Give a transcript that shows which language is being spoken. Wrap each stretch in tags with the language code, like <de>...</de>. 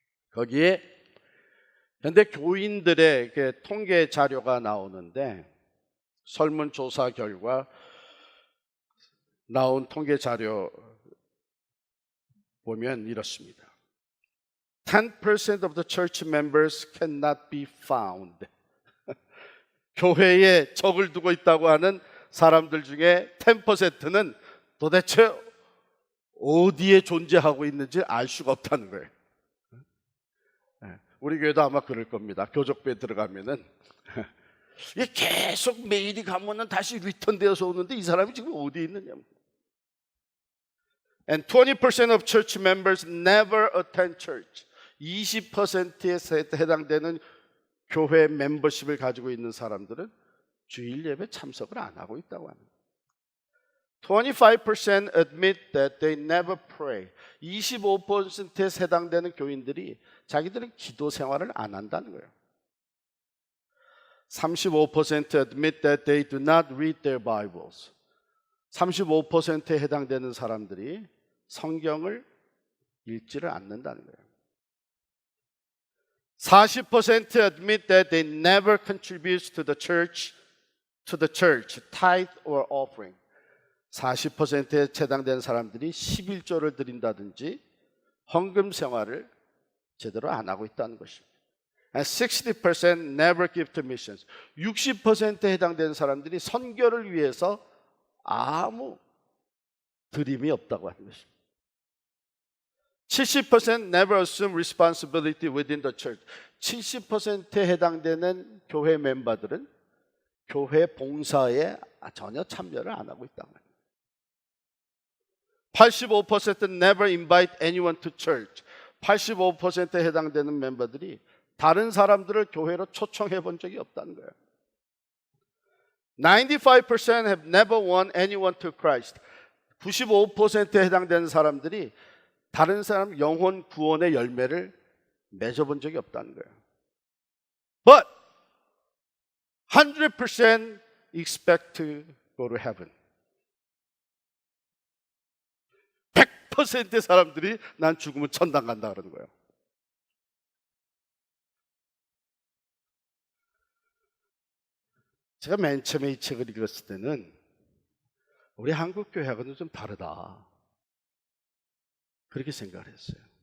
<ko>거기에 현대 교인들의 통계 자료가 나오는데, 설문조사 결과 나온 통계 자료 보면 이렇습니다.</ko> <en>10% of the church members cannot be found.</en> <ko>교회에 적을 두고 있다고 하는 사람들 중에 10%는 도대체 어디에 존재하고 있는지 알 수가 없다는 거예요. 우리 교회도 아마 그럴 겁니다. 교적부에 들어가면은 계속 메일이 가면은 다시 리턴되어서 오는데 이 사람이 지금 어디에 있느냐.</ko> <en>And 20% of church members never attend church.</en> <ko>20%에 해당되는 교회 멤버십을 가지고 있는 사람들은 주일 예배 참석을 안 하고 있다고 합니다.</ko> <en>25% admit that they never pray.</en> <ko>25%에 해당되는 교인들이 자기들은 기도 생활을 안 한다는 거예요.</ko> <en>35% admit that they do not read their Bibles.</en> <ko>35%에 해당되는 사람들이 성경을 읽지를 않는다는 거예요.</ko> <en>40% admit that they never contribute to the church, tithe or offering.</en> <ko>40%에 해당되는 사람들이 11조를 드린다든지 헌금 생활을 제대로 안 하고 있다는 것입니다.</ko> <en>And 60% never give to missions.</en> <ko>60%에 해당되는 사람들이 선교를 위해서 아무 드림이 없다고 하는 것입니다.</ko> <en>70% never assume responsibility within the church.</en> <ko>70%에 해당되는 교회 멤버들은 교회 봉사에 전혀 참여를 안 하고 있다는 거예요.</ko> <en>85% never invite anyone to church.</en> <ko>85%에 해당되는 멤버들이 다른 사람들을 교회로 초청해 본 적이 없다는 거예요.</ko> <en>95% have never won anyone to Christ.</en> <ko>95%에 해당되는 사람들이 다른 사람 영혼 구원의 열매를 맺어본 적이 없다는 거예요.</ko> <en>But 100% expect to go to heaven.</en> <ko>100%의 사람들이 난 죽으면 천당 간다 그러는 거예요. 제가 맨 처음에 이 책을 읽었을 때는 우리 한국 교회하고는 좀 다르다, 그렇게 생각을 했어요.</ko>